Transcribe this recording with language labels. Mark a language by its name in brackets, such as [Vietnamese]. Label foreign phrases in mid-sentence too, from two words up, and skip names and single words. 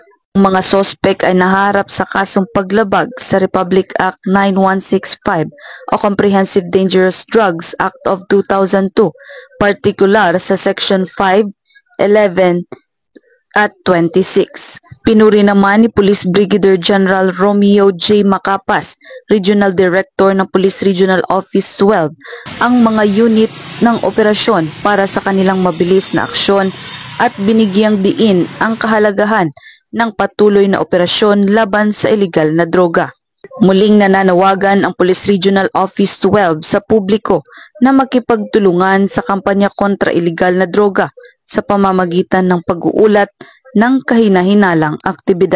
[Filipino] Ang mga sospek ay naharap sa kasong paglabag sa Republic Act 9165 o Comprehensive Dangerous Drugs Act of 2002, partikular sa Section 5, 11, at 26. Pinuri naman ni Police Brigadier General Romeo J. Macapas, Regional Director ng Police Regional Office 12, ang mga unit ng operasyon para sa kanilang mabilis na aksyon at binigyang diin ang kahalagahan ng patuloy na operasyon laban sa iligal na droga. Muling nananawagan ang Police Regional Office 12 sa publiko na makipagtulungan sa kampanya kontra iligal na droga sa pamamagitan ng pag-uulat ng kahina-hinalang aktibidad.